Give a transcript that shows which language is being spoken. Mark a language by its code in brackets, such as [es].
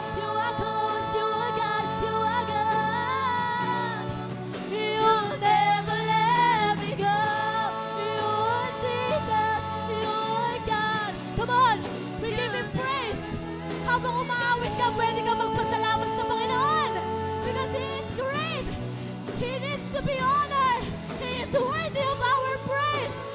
[en] You are close, you are God, you are God. You'll never let me go. You are Jesus, you are God. Come on, we give Him praise. [tl] Habang umaawit ka, pwede ka magpasalamat sa Panginoon. [en] Because He is great. He needs to be honored. He is worthy of our praise.